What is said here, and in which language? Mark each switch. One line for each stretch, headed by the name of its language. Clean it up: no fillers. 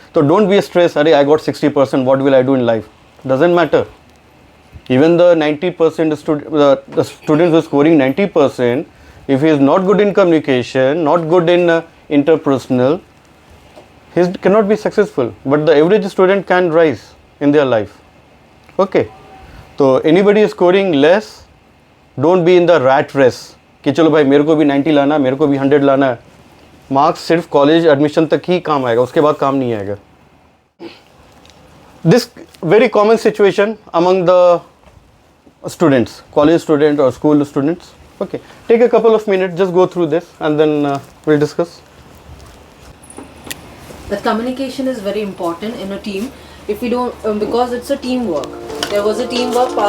English: So don't be stressed, Arey, I got 60%, what will I do in life? Doesn't matter. Even the 90% the student who is scoring 90%, if he is not good in communication, not good in interpersonal, he cannot be successful. But the average student can rise in their life. Okay. So anybody is scoring less, don't be in the rat race
Hindi: कि चलो भाई मेरे को भी 90 लाना, मेरे को भी 100 लाना है. मार्क्स सिर्फ कॉलेज एडमिशन तक ही काम आएगा, उसके बाद काम नहीं आएगा.
English: This very common situation among the students, college student or school students. Okay, take a couple of minutes, just go through this and then we'll discuss. That communication is very important in a team. If we don't, because it's a teamwork. There was a teamwork.